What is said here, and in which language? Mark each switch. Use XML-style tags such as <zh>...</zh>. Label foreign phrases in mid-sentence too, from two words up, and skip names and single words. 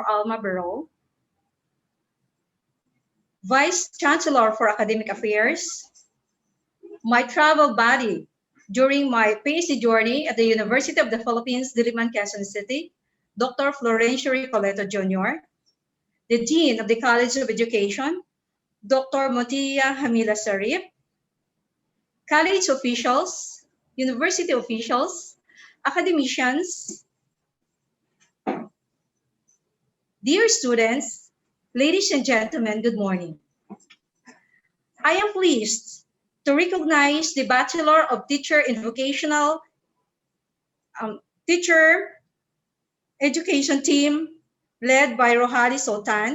<en>Alma Barrow, Vice Chancellor for Academic Affairs, my travel buddy during my PhD journey at the University of the Philippines, Diliman, Quezon City, Dr. Florencio Recoleto Jr., the Dean of the College of Education, Dr. Motia Hamila Sarip, college officials, university officials, academicians, dear students, ladies and gentlemen, good morning. I am pleased to recognize the Bachelor of Teacher in Vocational Teacher Education team led by Rohali Sultan.</en>